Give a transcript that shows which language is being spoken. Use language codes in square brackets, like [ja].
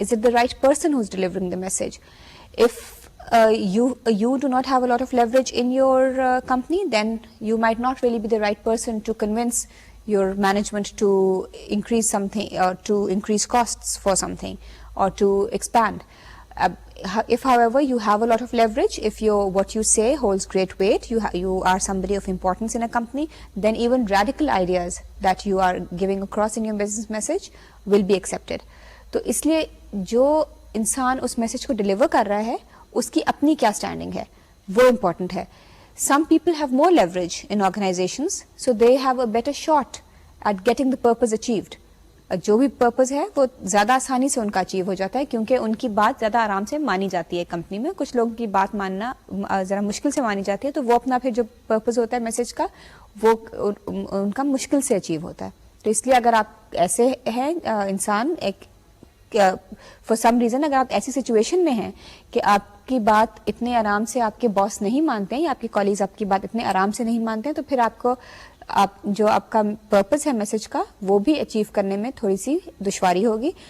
[en] Is it the right person who's delivering the message? If you do not have a lot of leverage in your company, then you might not really be the right person to convince your management to increase something, or to increase costs for something, or to expand. If however you have a lot of leverage, if what you say holds great weight, you are somebody of importance in a company, then even radical ideas that you are giving across in your business message will be accepted. [ur] تو اس لیے جو انسان اس message کو deliver کر رہا ہے اس کی اپنی کیا اسٹینڈنگ ہے وہ امپورٹنٹ ہے. [en] Some people have more leverage in organizations, so they have a better shot at getting the purpose achieved. [ur] جو بھی پرپز ہے وہ زیادہ آسانی سے ان کا اچیو ہو جاتا ہے, کیونکہ ان کی بات زیادہ آرام سے مانی جاتی ہے کمپنی میں. کچھ لوگوں کی بات ماننا ذرا مشکل سے مانی جاتی ہے, تو وہ اپنا پھر جو پرپز ہوتا ہے میسج کا وہ ان کا مشکل سے اچیو ہوتا ہے. تو اس لیے اگر آپ ایسے ہیں انسان, ایک [en] for some reason [ur] اگر آپ ایسی سچویشن میں ہیں کہ آپ کی بات اتنے آرام سے آپ کے باس نہیں مانتے ہیں, یا آپ کے کالیگز آپ کی بات اتنے آرام سے نہیں مانتے ہیں, تو پھر آپ کا پرپز ہے میسج کا وہ بھی اچیو کرنے میں تھوڑی سی دشواری ہوگی.